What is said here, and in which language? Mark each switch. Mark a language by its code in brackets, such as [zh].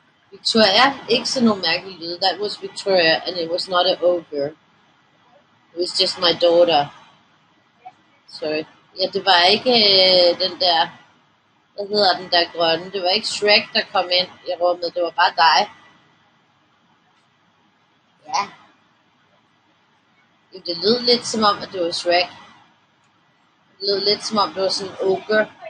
[da] Victoria, ikke sådan nogle mærkelige lyde. [en] That was Victoria, and it was not an ogre. It was just my daughter. Sorry. [da] Ja, det var ikke den der, hvad hedder den der grønne. Det var ikke Shrek, der kom ind i rummet. Det var bare dig. Ja. Det lød lidt som om, at det var Shrek. Det lød lidt som om, det var sådan en ogre.